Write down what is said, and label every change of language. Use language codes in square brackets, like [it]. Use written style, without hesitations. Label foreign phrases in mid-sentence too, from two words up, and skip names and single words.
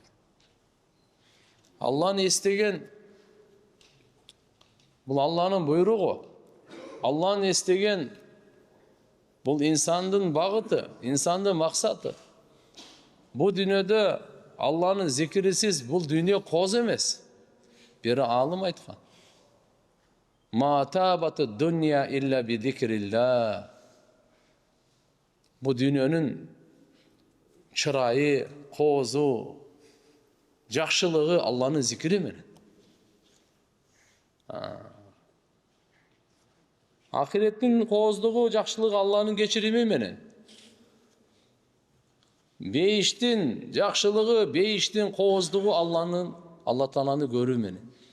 [ky] Алланы эстеген бул Алланын буйругу. Алланы эстеген бул инсандын багыты, инсандын максаты. Бу дүйнөдө Алланын зикирисиз бул дүйнө кооз эмес. Бир алым айткан. [ar] ما طابت الدنيا إلا بذكر الله. [ky] Бу дүйнөнүн чырайы, коозу, жакшылыгы Алланын зикири менен. Ахиреттин кооздугу, жакшылыгы Алланын кечирими менен. Бейиштин жакшылыгы, бейиштин кооздугу Алла Тааланы көрүү менен.